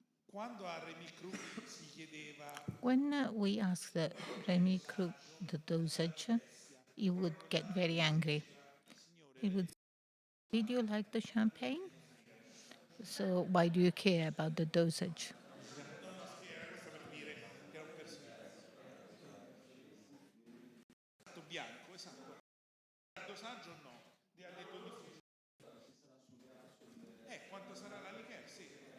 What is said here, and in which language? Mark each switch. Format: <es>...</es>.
<it>Quando a Rémy Krug si chiedeva</it> <en>When we asked Remy Krug the dosage, he would get very angry. He would say, "Did you like the champagne? So why do you care about the dosage?"</en> <it>questo per dire che era un personaggio bianco, esatto. Il dosaggio no, ha detto difficile. Quanto sarà la liqueur? Sì.</it>